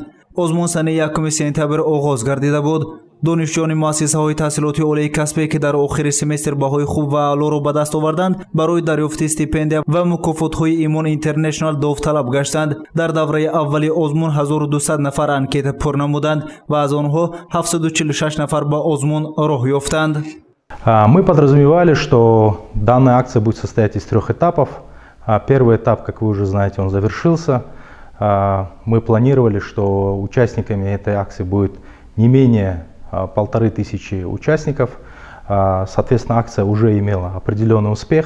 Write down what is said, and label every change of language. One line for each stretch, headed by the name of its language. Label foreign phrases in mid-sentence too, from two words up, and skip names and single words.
Tajik: озмун сани 1 сентябр оғоз гардида буд. донишҷӯёни муассисаҳои таҳсилоти олии касбе ки дар охири семестр баҳои хуб ва аълоро ба даст оварданд, барои дарёфти стипендия ва мукофотҳои Имон International довталаб гаштанд. дар давраи аввали озмун 1200 нафар анкета пур намуданд ва аз онҳо 746 нафар ба озмун роҳ ёфтанд.
Russian: Мы подразумевали, что данная акция будет состоять из 3 этапов. Первый этап, как вы уже знаете, он завершился. Мы планировали, что участниками этой акции будет не менее 1500 участников. Соответственно, акция уже имела определенный успех.